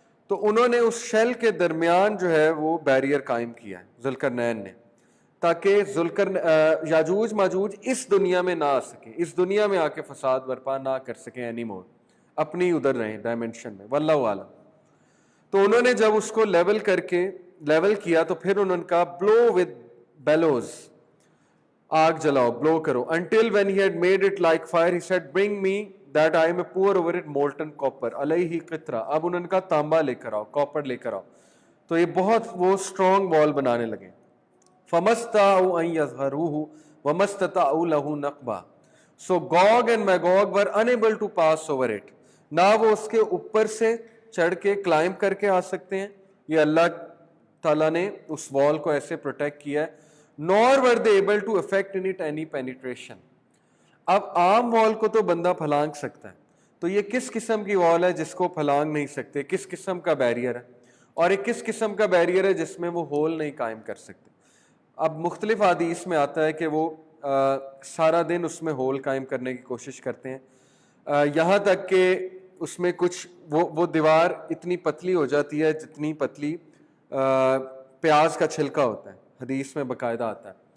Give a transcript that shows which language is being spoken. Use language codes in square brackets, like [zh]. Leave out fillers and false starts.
[ur] تو انہوں نے اس شیل کے درمیان جو ہے وہ بیریئر قائم کیا ہے ذوالقرنین نے, تاکہ یاجوج ماجوج اس دنیا میں نہ آ سکیں, اس دنیا میں آ کے فساد برپا نہ کر سکیں [en] any more, [ur] اپنی ادھر رہیں ڈائمینشن میں. واللہ عالم. تو انہوں نے جب اس کو لیول کیا تو پھر انہوں نے کہا [en] blow with bellows, [ur] آگ جلاؤ, بلو کرو. [en] until when he had made it like fire he said bring me that I may pour over it molten copper [ar] علیہ قطرہ. [ur] اب انہوں نے کہا تانبا لے کر آؤ, کاپر لے کر آؤ. تو یہ بہت وہ اسٹرانگ وال بنانے لگے. [ar] فَمَسْتَطَاعُوا أَن يَظْهَرُوهُ وَمَا اسْتَطَاعُوا لَهُ نَقْبًا. [en] So Gog and Magog were unable to pass over it. [ur] نہ وہ اس کے اوپر سے چڑھ کے کلائم کر کے آ سکتے ہیں, یہ اللہ تعالیٰ نے اس وال کو ایسے پروٹیکٹ کیا ہے. [en] nor were they able to effect in it any penetration. [ur] اب عام وال کو تو بندہ پھلانگ سکتا ہے, تو یہ کس قسم کی وال ہے جس کو پھلانگ نہیں سکتے, کس قسم کا بیریئر ہے, اور ایک کس قسم کا بیریئر ہے جس میں وہ ہول نہیں قائم کر سکتے. اب مختلف حدیث میں آتا ہے کہ وہ سارا دن اس میں ہول قائم کرنے کی کوشش کرتے ہیں, یہاں تک کہ اس میں کچھ وہ دیوار اتنی پتلی ہو جاتی ہے جتنی پتلی پیاز کا چھلکا ہوتا ہے, حدیث میں باقاعدہ آتا ہے.